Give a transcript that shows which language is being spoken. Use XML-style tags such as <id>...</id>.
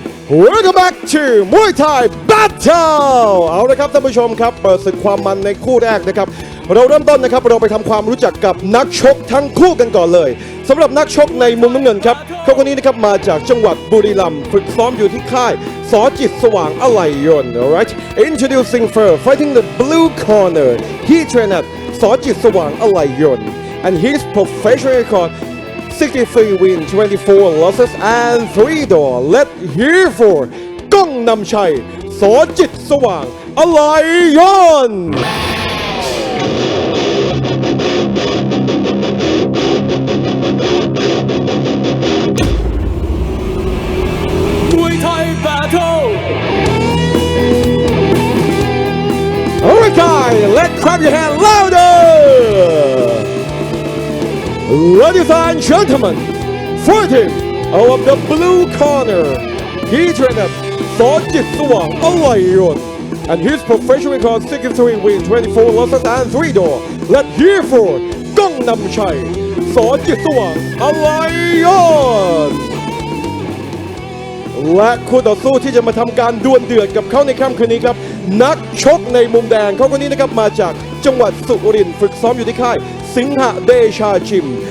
<en>Welcome back to Muay Thai Battle</en> <th>เอาละครับท่านผู้ชมครับเปิดศึกความมันในคู่แรกนะครับเราเริ่มต้นนะครับเราไปทำความรู้จักกับนักชกทั้งคู่กันก่อนเลยสำหรับนักชกในมุมน้ำเงินครับเขาคนนี้นะครับมาจากจังหวัดบุรีรัมย์ฝึกซ้อมอยู่ที่ค่ายส.</th> <en>จิตสว่างอะไหล่ยนต์ alright introducing first fighting the blue corner he trained at ส. จิตสว่างอะไหล่ยนต์ and his professional record 63 wins, 24 losses, and 3 draw. Let's hear for ก้องนำชัยส.</en> <th>จิตสว่างอะไหล่ยนต์</th> <en>Muay Thai battle. Alright guys, let's clap your hand louder! Ladies and gentlemen, fighting out of the blue corner, he trained สอนจิตสว่างอะไรยน and his professional record 63 wins 24 losses and 3 draws. Let's hear for</en> <th>ก้องนำชัยสอนจิตสว่างอะไรยน และคู่ต่อสู้ที่จะมาทำการดวลเดือดกับเขาในค่ำคืนนี้ครับนักชกในมุมแดงเขาคนนี้นะครับมาจากจังหวัดสุรินทร์ฝึกซ้อมอยู่ที่ค่ายสิงหเดชาจิม</th>